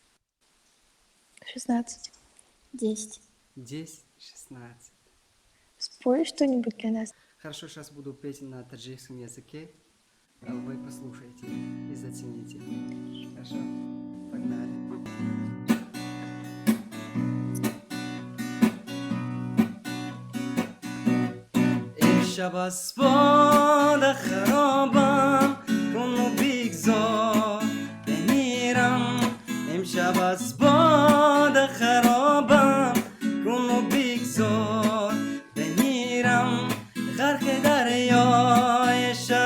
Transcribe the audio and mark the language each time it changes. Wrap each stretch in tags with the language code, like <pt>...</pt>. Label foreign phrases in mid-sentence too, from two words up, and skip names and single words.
<ru>16. 10. 10, 16. Спой что-нибудь для нас. Хорошо, сейчас буду петь на таджикском языке. А вы послушайте и зацените. Хорошо? Погнали.</ru> <fa>امشب از باد خرابم کنو بیگذار بمیرم امشب از باد خرابم کنو بیگذار بمیرم غرق دریای</fa>